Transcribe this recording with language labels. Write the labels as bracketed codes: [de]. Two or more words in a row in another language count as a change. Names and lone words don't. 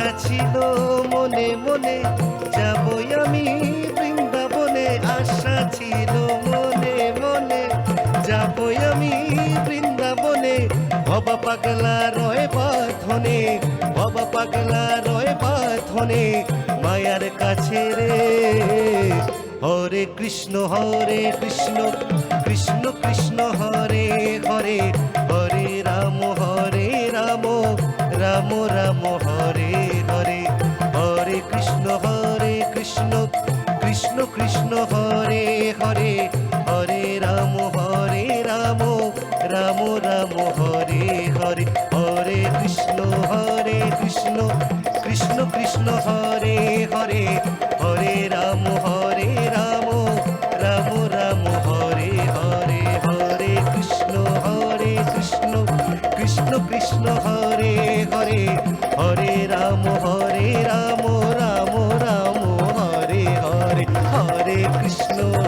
[bn] ছিল মনে মনে যাবই আমি বৃন্দাবনে আশা ছিল মনে মনে যাবই আমি বৃন্দাবনে বাবা পাগলা রয় বাঁধনে বাবা পাগলা রয় বাঁধনে মায়ার কাছে রে [sa] হরে কৃষ্ণ কৃষ্ণ কৃষ্ণ হরে হরে হরে রাম রাম রাম হরে হরে হরে কৃষ্ণ কৃষ্ণ কৃষ্ণ হরে হরে হরে রাম রাম রাম হরে হরে হরে কৃষ্ণ কৃষ্ণ হরে হরে হরে রাম রাম রাম হরে হরে হরে কৃষ্ণ কৃষ্ণ হরে হরে হরে রাম রাম রাম হরে হরে হরে কৃষ্ণ